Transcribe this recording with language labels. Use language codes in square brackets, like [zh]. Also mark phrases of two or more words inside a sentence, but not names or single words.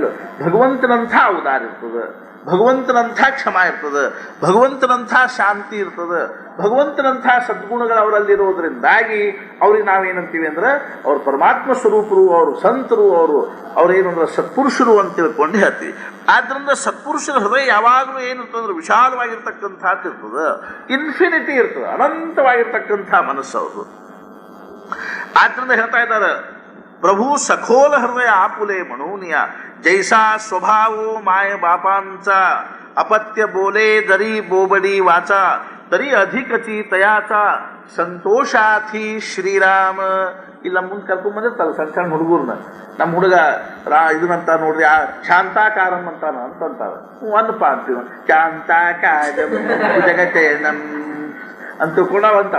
[kn] ಭಗವಂತನಂಥ ಔದಾರ್ಯ ಇರ್ತದೆ, ಭಗವಂತನಂಥ ಕ್ಷಮ ಇರ್ತದೆ, ಭಗವಂತನಂಥ ಶಾಂತಿ ಇರ್ತದೆ, ಭಗವಂತನಂಥ ಸದ್ಗುಣಗಳು ಅವರಲ್ಲಿರೋದ್ರಿಂದಾಗಿ ಅವ್ರಿಗೆ ನಾವೇನಂತೀವಿ ಅಂದ್ರೆ ಅವ್ರು ಪರಮಾತ್ಮ ಸ್ವರೂಪರು, ಅವರು ಸಂತರು, ಅವ್ರೇನು ಅಂದ್ರೆ ಸತ್ಪುರುಷರು ಅಂತ ತಿಳ್ಕೊಂಡು ಹೇಳ್ತೀವಿ. ಆದ್ರಿಂದ ಸತ್ಪುರುಷರ ಹೃದಯ ಯಾವಾಗಲೂ ಏನಿರ್ತಂದ್ರೆ ವಿಶಾಲವಾಗಿರ್ತಕ್ಕಂಥದ್ದು ಇರ್ತದೆ, ಇನ್ಫಿನಿಟಿ ಇರ್ತದೆ, ಅನಂತವಾಗಿರ್ತಕ್ಕಂಥ ಮನಸ್ಸು ಅವರು. ಆದ್ರಿಂದ ಹೇಳ್ತಾ ಇದ್ದಾರೆ, [mr] प्रभू सखोल हृदय आपुले म्हणून जैसा स्वभावो माय बापांचा, अपत्य बोले जरी बोबडी वाचा, तरी अधिकची तयाचा संतोषाथी श्रीराम. [kn] ಇಲ್ಲ ಮುಂದೆ ಕರ್ಕೊಂಡ್ ಬಂದಿರ್ತಾರ ಸಣ್ಣ ಸಣ್ಣ ಹುಡುಗರ್ನ, ನಮ್ಮ ಹುಡುಗ ಇದನ್ನಂತ ನೋಡ್ರಿ ಶಾಂತಾಕಾರಂ ಅಂತಾನ ಅಂತಾರ. ಒಂದಪ್ಪ ಅಂತೀವಿ [sa] ಶಾಂತಾಕಾರಂ ಜಗತ್ತೇನಂ [kn] ಅಂತ ತಿಳ್ಕೊಂಡಾವಂತಾವ.